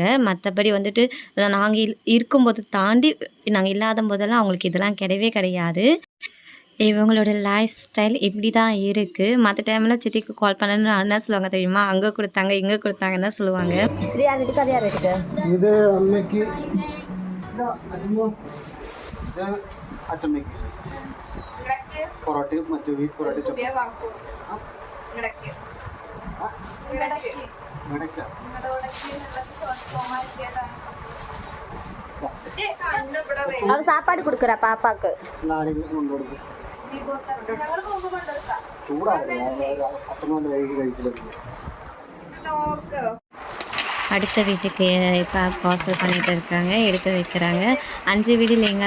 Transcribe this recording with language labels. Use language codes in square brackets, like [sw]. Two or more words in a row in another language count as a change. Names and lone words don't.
[ta] மற்றபடி வந்துட்டு நாங்கள் இருக்கும்போது தாண்டி நாங்கள் இல்லாத போதெல்லாம் அவங்களுக்கு இதெல்லாம் கிடையவே கிடையாது. இவங்களோட [en] life style [ta] இப்படி தான் இருக்குது. மற்ற டைமில் சித்திக்கு கால் பண்ணணும்னு என்ன சொல்லுவாங்க தெரியுமா, அங்கே கொடுத்தாங்க இங்கே கொடுத்தாங்கன்னு தான் சொல்லுவாங்க. இது யார் வீட்டுக்கு, அது யார் வீட்டுக்கு? [ml] ഇത് അമ്മയ്ക്ക്, അച്ഛമ്മയ്ക്ക് പൊറോട്ടയും മറ്റു വീറ്റ് പൊറോട്ടയും [ta] அவ சாப்பாடு கொடுக்குறா பாப்பாக்கு. அடுத்த வீட்டுக்கு இப்போ பார்சல் பண்ணிட்டு இருக்காங்க, எடுத்து வைக்கிறாங்க.